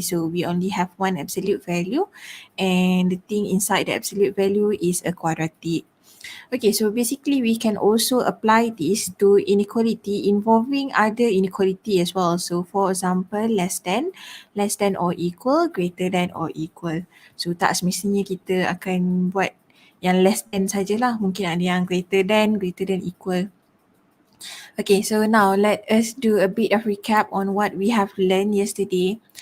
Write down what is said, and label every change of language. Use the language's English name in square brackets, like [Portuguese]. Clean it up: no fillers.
[English] So we only have one absolute value, and the thing inside the absolute value is a quadratic. Okay, so basically we can also apply this to inequality involving other inequality as well. So for example, less than or equal, greater than or equal. [Malay] So tak semestinya kita akan buat yang less than sajalah. Mungkin ada yang greater than equal. [English] Okay, so now let us do a bit of recap on what we have learned yesterday.